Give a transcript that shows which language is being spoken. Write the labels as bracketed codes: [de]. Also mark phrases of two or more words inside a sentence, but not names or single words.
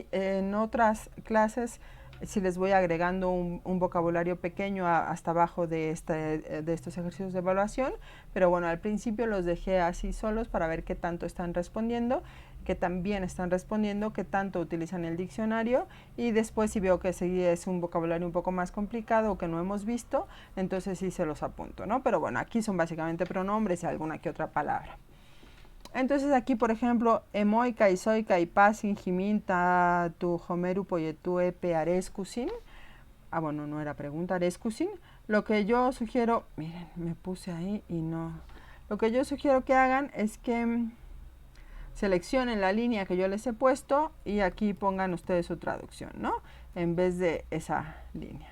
[es] en otras clases si les voy agregando un vocabulario pequeño hasta abajo de estos ejercicios de evaluación, pero bueno, al principio los dejé así solos para ver qué tanto están respondiendo, qué tan bien están respondiendo, qué tanto utilizan el diccionario y después si veo que es un vocabulario un poco más complicado o que no hemos visto, entonces sí se los apunto, ¿no? Pero bueno, aquí son básicamente pronombres y alguna que otra palabra. Entonces aquí, por ejemplo, emoika, isoika, ipasin, jiminta, tu homeru, poyetu, epe, arescusin. Ah, bueno, no era pregunta, arescusin. Lo que yo sugiero, miren, me puse ahí y no. Lo que yo sugiero que hagan es que seleccionen la línea que yo les he puesto y aquí pongan ustedes su traducción, ¿no? En vez de esa línea.